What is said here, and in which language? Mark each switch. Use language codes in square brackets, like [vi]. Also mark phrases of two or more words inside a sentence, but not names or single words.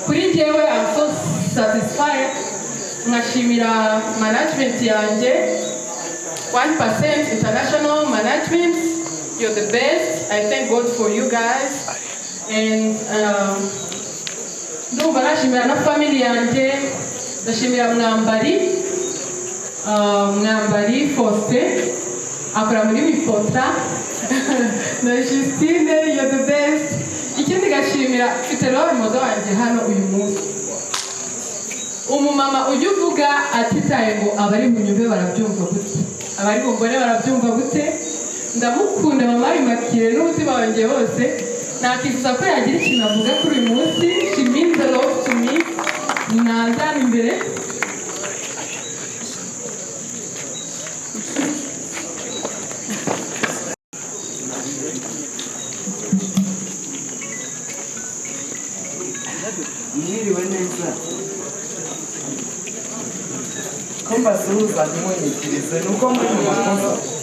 [rw] kuri njyewe [en] I'm so satisfied. [rw] Nkashimira management yanjye 1% international management. [en] You're the best. I thank God for you guys. [rw] And ndumva nashimira na family yanjye. Ndashimira mwambari Faustin akora muri Wifota na Justine, [en] you're the best. [rw] Ikindi gashimira mfite [en] role model [rw] wanjye hano uyu munsi, umumama ujya uvuga atitaye ngo abari bunyumve barabyumva gute, abari bumbone barabyumva gute. Ndamukunda mama immaculee n'umutima wanjye wose, nakifuza ko yagira ikintu avuga kuri uyu munsi. [en] She means a lot to me. [rw] Nazana imbere. Mwiriwe neza ko mbasuhuza ntimwonyikirize nuko muri mu makosa.